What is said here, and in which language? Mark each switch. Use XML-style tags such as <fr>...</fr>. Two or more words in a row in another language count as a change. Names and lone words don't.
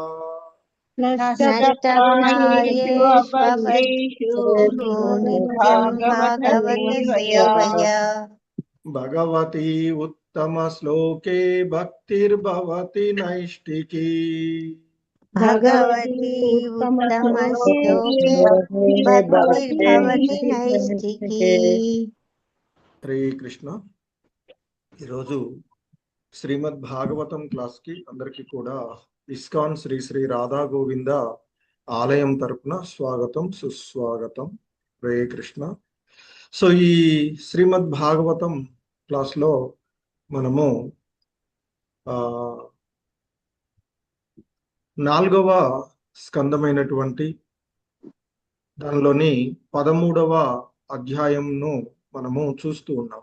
<sa>नष्टप्रायेष्वभद्रेषु नित्यं भागवत सेवया। भगवती उत्तमश्लोके भक्तिर्भवति नैष्टिकी। भगवती उत्तमश्लोके भक्तिर्भवति नैष्ठिकी। हरे कृष्ण।</sa> <te>ఈరోజు శ్రీమద్ భాగవతం క్లాస్ కి అందరికీ కూడా ఇస్కాన్ శ్రీ శ్రీ రాధా గోవింద ఆలయం తరపున స్వాగతం సుస్వాగతం.</te> <sa>హరే కృష్ణ.</sa> <te>సో ఈ శ్రీమద్ భాగవతం క్లాస్ లో మనము 4వ స్కందమైనటువంటి దానిలోని 13వ అధ్యాయంను మనము చూస్తూ ఉన్నాం.</te>